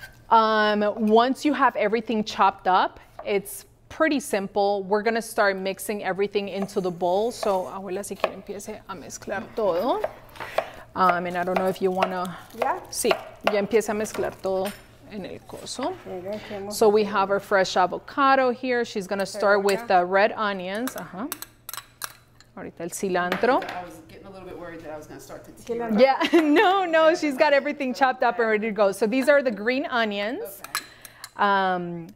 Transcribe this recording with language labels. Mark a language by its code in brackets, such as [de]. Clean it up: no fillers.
[en] Once you have everything chopped up, it's pretty simple. We're going to start mixing everything into the bowl. [es] So, abuela, si quiere empiece a mezclar todo. [en] And I don't know if you want to... Yeah. [es] Sí, ya empieza a mezclar todo en el coso. [en] So we have our fresh avocado here. She's going to start with the red onions. [es] Ahorita el cilantro. [en] I was getting a little bit worried that I was going to start to tear. Yeah, no, she's got everything chopped up and ready to go. So these are the green onions. Okay.